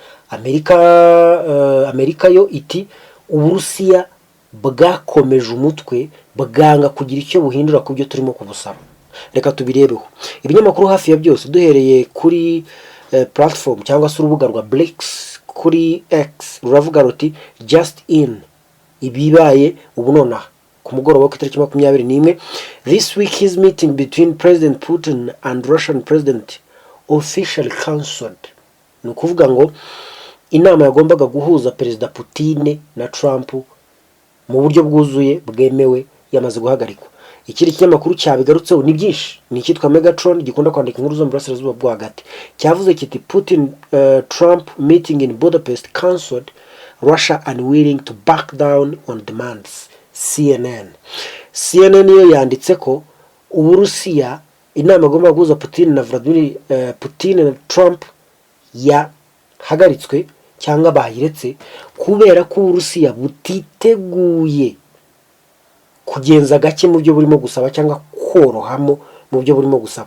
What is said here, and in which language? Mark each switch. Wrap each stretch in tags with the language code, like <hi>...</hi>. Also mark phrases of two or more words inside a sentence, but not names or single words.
<rw>Amerika yo iti Uburusiya bwakomeje umutwe bwanga kugira icyo buhindura ku byo turimo kubusaba. Reka tubirebeho. Ibinyamakuru hafi ya byose duhereye kuri platform cyangwa se urubuga rwa Blix kuri X ruravuga ruti</rw> <en>just in</en> <rw>ibibaye ubu nonaha ku mugoroba ku itariki 21.</rw> <en>This week is meeting between President Putin and Russian President officially cancelled.</en> <rw>Ni ukuvuga ngo inama yagombaga guhuza Perezida Putin na Trump mu buryo bwuzuye bwemewe yamaze guhagarikwa. ikindi kinyamakuru cyabigarutseho ni byinshi, ni icyitwa Megatron gikunda kwandika inkuru zo mu burasirazuba bwo hagati, cyavuze kiti Putin Trump</rw> <en>meeting in Budapest cancelled, Russia unwilling to back down on demands.</en> <rw>CNN yo yanditse ko Uburusiya inama igomba guhuza Putin na Vladimir Putin na Trump yahagaritswe cyangwa bayiretse kubera ko Uburusiya butiteguye kugenza gake mu byo burimo gusaba cyangwa korohamo mu byo burimo gusaba.</rw>